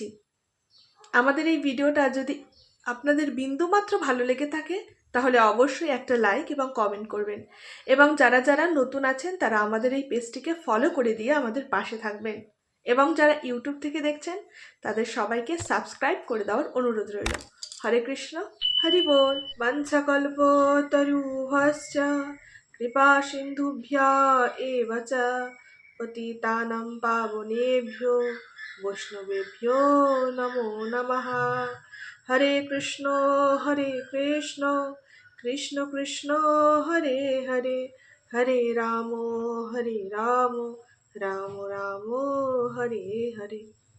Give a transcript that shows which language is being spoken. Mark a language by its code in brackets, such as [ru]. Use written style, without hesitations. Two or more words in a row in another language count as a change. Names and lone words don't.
[bn] আমাদের এই ভিডিওটা যদি আপনাদের বিন্দুমাত্র ভালো লেগে থাকে তাহলে অবশ্যই একটা লাইক এবং কমেন্ট করবেন এবং যারা যারা নতুন আছেন তারা আমাদের এই পেজটিকে ফলো করে দিয়ে আমাদের পাশে থাকবেন এবং যারা ইউটিউব থেকে দেখছেন তাদের সবাইকে সাবস্ক্রাইব করে দেওয়ার অনুরোধ রইল। [sa] হরে কৃষ্ণ, [bn] হরি বল। [sa] বাঞ্ছাকল্প তরুভশ্চ কৃপা সিন্ধুভ্যা এব চ পতিতানাং পাবনেভ্যো বৈষ্ণবেভ্যো নমো নমঃ। হরে কৃষ্ণ কৃষ্ণ কৃষ্ণ হরে হরে, হরে রাম রাম রাম রাম হরে হরে।